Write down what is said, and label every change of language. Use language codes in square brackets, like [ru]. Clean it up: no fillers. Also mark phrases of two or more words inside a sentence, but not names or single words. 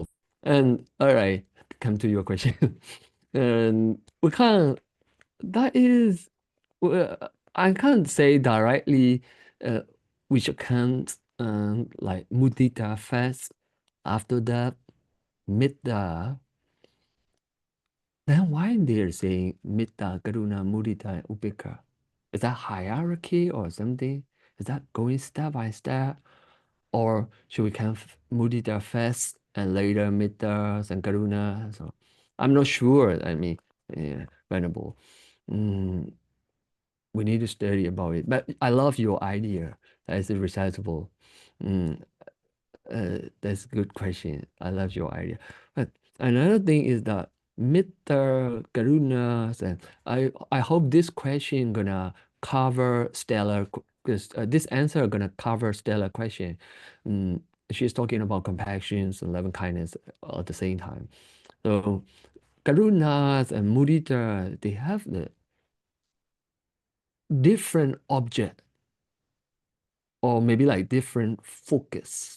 [en] And all right, come to your question. And we can't, that is, I can't say directly which can't like mudita first, after that metta. Then why they're saying [pi] metta, karuna, mudita, upeka? [en] Is that hierarchy or something? Is that going step by step? Or should we count mudita first and later metta and karuna? So I'm not sure. I mean, yeah, venerable. We need to study about it. But I love your idea. That is recitable. That's a good question. I love your idea. But another thing is that [pi] metta, karuna, [en] and I hope this question gonna cover stellar, because this answer gonna cover stellar question. She's talking about compassion and loving kindness at the same time. So karunas and mudita, they have the different object, or maybe like different focus.